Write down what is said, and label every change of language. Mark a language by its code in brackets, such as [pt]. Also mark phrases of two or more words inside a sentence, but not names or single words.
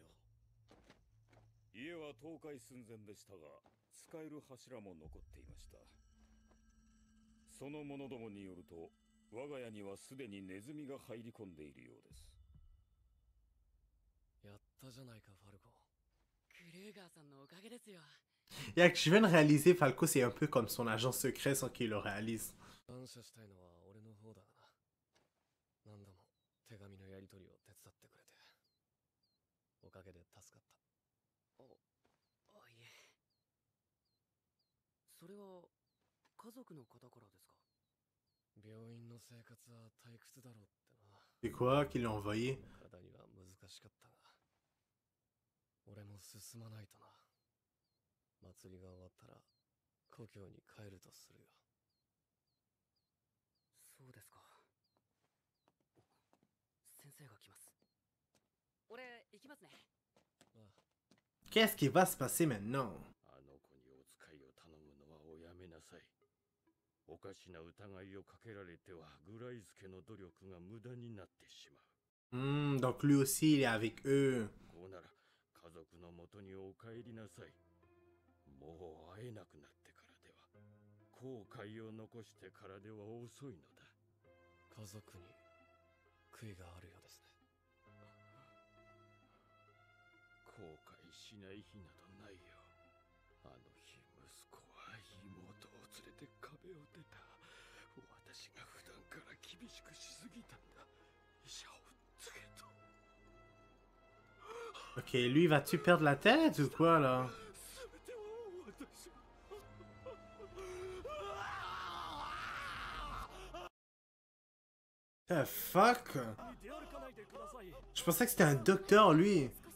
[ja] 家は倒壊寸前でしたが、使える柱も残っていました。その者どもによると、我が家にはすでにネズミが入り込んでいるようです。やったじゃないか、ファルコ。クルーガーさんのおかげですよ。 [fr] Yeah, je viens de réaliser, Falco, c'est un peu comme son agent secret sans qu'il le réalise. [ja] 感謝したいのは俺の方だがな。何度も手紙のやり取りを手伝ってくれて。おかげで助かった。いえ。それは家族の方からですか？病院の生活は退屈だろうってな。 [fr] C'est quoi qu'il l'a envoyé? [ja] 体には難しかったが、俺も進まないとな。祭りが終わったら故郷に帰るとするよ。そうですか。先生が来ます。俺行きますね。 [fr] Qu'est-ce qui va se passer maintenant? [ja] あの子にお使いを頼むのはおやめなさい。おかしな疑いをかけられてはグライスケの努力が無駄になってしまう。 [fr] Donc lui aussi, il est avec eux. [ja] こうなら家族のもとにお帰りなさい。もう会えなくなってからでは、後悔を残してからでは遅いのだ。家族に悔いがあるようですね。後悔しない日などないよ。あの日息子は妹を連れて壁を出た。私が普段から厳しくしすぎたんだ。医者をつけと。 [fr] Ok, lui, vas-tu perdre la tête ou quoi, là? [en] The fuck? [fr] Je pensais que c'était un docteur, lui.